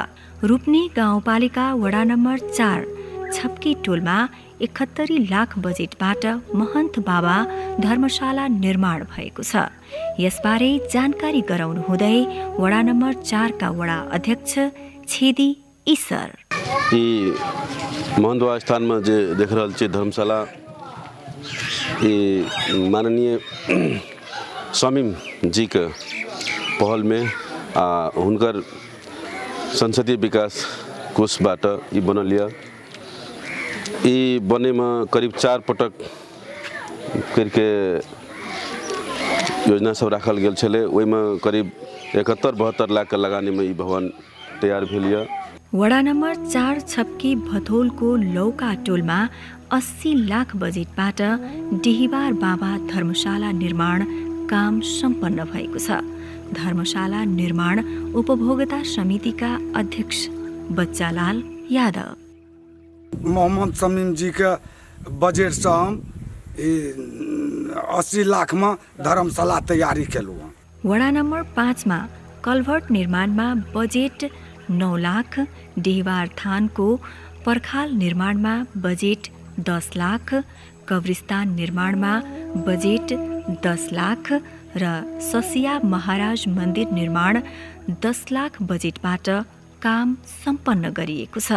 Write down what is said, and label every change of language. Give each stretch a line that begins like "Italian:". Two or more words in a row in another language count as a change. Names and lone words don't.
Nepali: रूपनी गाउँपालिका वडा नम्बर 4 छप्की टोलमा 71 लाख बजेटबाट महन्त बाबा धर्मशाला निर्माण भएको छ। यसबारे जानकारी गराउनु हुँदै वडा नम्बर 4 का वडा अध्यक्ष छेदी ईसर,
Maithili: यी महन्त बाबा स्थानमा जे देख रहल छी धर्मशाला, ये माननीय समीम जी के पहल में हुनकर संसदीय विकास कोषबाट यी बनल य। यी बने में करीब 4 पटक करके योजना सब राखल गेल छले, ओहि में करीब 71-72 लाख के लगानी में यी भवन तैयार भेल य।
Nepali: वडा नम्बर 4 छप्की भथोलको लौका टोलमा 80 लाख बजेटबाट डेहवार बाबा धर्मशाला निर्माण काम सम्पन्न भएको छ। धर्मशाला निर्माण उपभोक्ता समितिका अध्यक्ष बच्चालाल यादव,
Maithili: मोहम्मद समीम जी के बजट से हम 80 लाख में धर्मशाला तैयारी केलहुँ।
Nepali: वडा नम्बर 5 मा कल्भर्ट निर्माणमा बजेट 9 लाख, डेहवार थानको पर्खाल निर्माणमा बजेट 10 लाख, कब्रिस्तान निर्माणमा बजेट 10 लाख र ससिया महाराज मन्दिर निर्माण 10 लाख बजेटबाट काम सम्पन्न गरिएको छ।